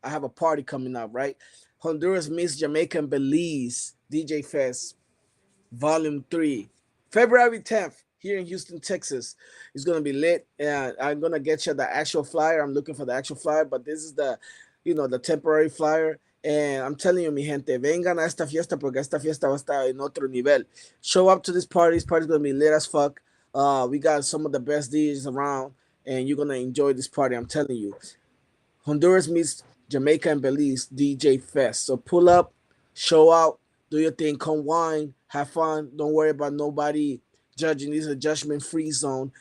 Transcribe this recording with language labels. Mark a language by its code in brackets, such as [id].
[en] I have a party coming up, right? Honduras meets Jamaica and Belize DJ Fest Volume 3. February 10th here in Houston, Texas. It's gonna be lit. And I'm gonna get you the actual flyer. I'm looking for the actual flyer, but this is the temporary flyer. And I'm telling you, [es] mi gente, vengan a esta fiesta porque esta fiesta va a estar en otro nivel. [en] Show up to this party. This party's gonna be lit as fuck. We got some of the best DJs around, and you're gonna enjoy this party. I'm telling you. Honduras meets Jamaica and Belize DJ Fest. So pull up, show out, do your thing, come wine, have fun. Don't worry about nobody judging. This is a judgment-free zone.